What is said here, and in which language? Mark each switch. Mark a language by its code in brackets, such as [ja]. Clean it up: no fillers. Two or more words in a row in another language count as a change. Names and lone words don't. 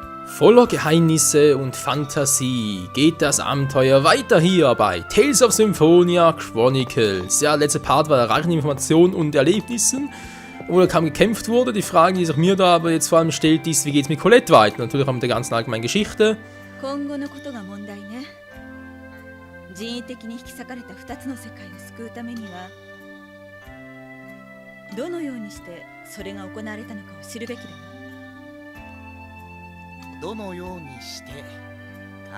[de] Voller Geheimnisse und Fantasie geht das Abenteuer weiter hier bei Tales of Symphonia Chronicles. Ja, letzter Part war der reichen Informationen und Erlebnissen, wo da kaum gekämpft wurde. Die Frage, die sich mir da aber jetzt vor allem stellt, ist, wie geht's mit Colette weiter? Natürlich auch mit der ganzen allgemeinen Geschichte. [ja] 人為的に引き裂かれた2つの世界を救うためにはどのようにしてそれが行われたのかを知るべきだわ。どのようにしてか。